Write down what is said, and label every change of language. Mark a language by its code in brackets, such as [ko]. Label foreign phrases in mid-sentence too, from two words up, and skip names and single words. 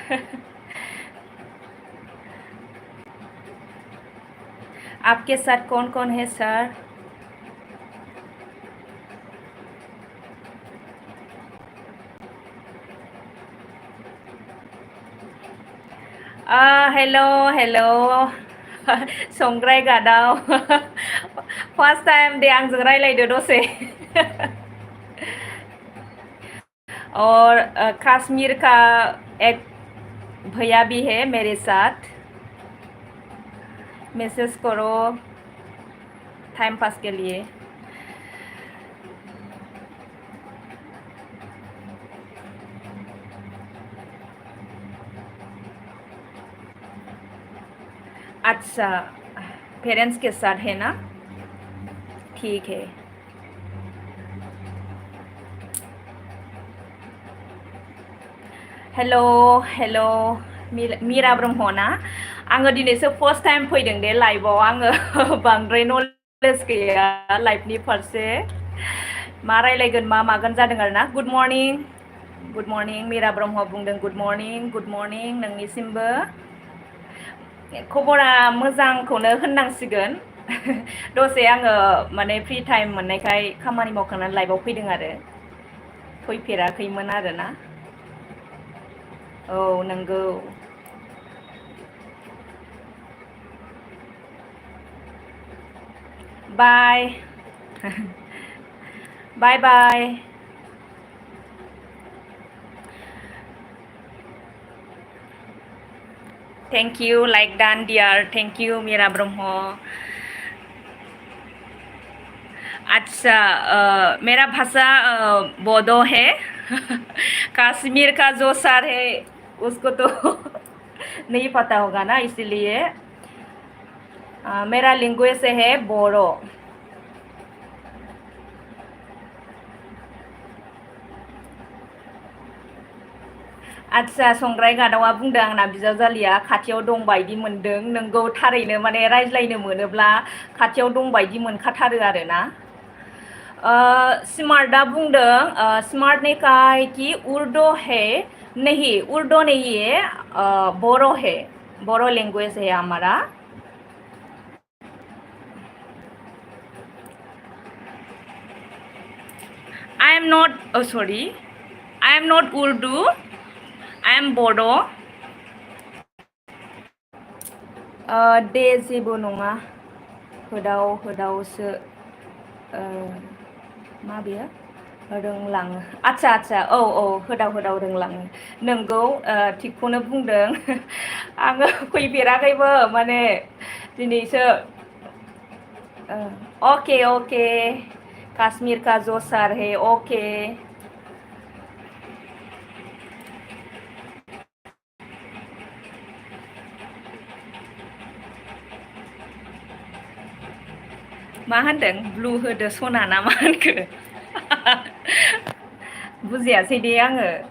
[hi] आपके साथ कौन कौन है सर? [en] hello hello. [brx] संग्राय गादाव। [en] first time [brx] दे आंजों रायलायदो दसे। [hi] और कश्मीर का एक भैया भी है मेरे साथ। मैसेज करो टाइम पास के लिए। अच्छा, पेरेंट्स के साथ है ना? ठीक है। [en] hello hello [hi] मीरा ब्रह्म ना? [brx] आङो दिनैसो [en] first time [brx] फैदों दे लाइभआव। आङो बांद्राय नलेज गैया लाइभनि फारसे। मा रायलायगोन मा मागोन जादों आरोना। [en] good morning [brx] मीरा ब्रह्म बुंदों [en] good morning [brx] नोंनिसिमबो। खबरा मोजांखौनो होननांसिगोन। दसे आङो माने फ्रि टाइम मोननायखाय खामानि मावखांनानै लाइभआव फैदों आरो। फैफेराखैमोन आरोना। औ नंगौ। बाय। [en] bye bye. thank you like डान dear। thank you [hi] मीरा ब्रह्म। अच्छा, मेरा भाषा बोडो है। कश्मीर का जो सर है उसको तो नहीं पता होगा ना, इसीलिए मेरा लैंग्वेज है बोडो। [brx] आच्छा, संग्राय गादावा बुंदों आंना बिजावजालिया खाथियाव दं बायदि मोनदों। नोंगौ थारैनो माने रायज्लायनो मोनोब्ला खाथियाव दं बायदि मोनखाथारो आरोना। [hi] स्मार्टआ बुंदों स्मार्ट ने कहा है कि उर्दू है। नहीं, उर्दू नहीं है, बोरो है। बोरो लैंग्वेज है हमारा। [en] I am not sorry, I am not Urdu, I am Bodo. [brx] दे जेबो नङा, होदाव होदावसो मा बेयो रोंलाङो। आच्छा आच्छा, औ औ, होदाव होदाव रोंलाङो। नोंगौ, थिगखौनो बुंदों। आङो फैफेराखैबो माने दिनैसो। [en] okay okay, [hi] कश्मीर का जो सर है ओके। [brx] मा होनदों? ब्लु होदो सना ना मा होनखो? बुजियासै दे आङो।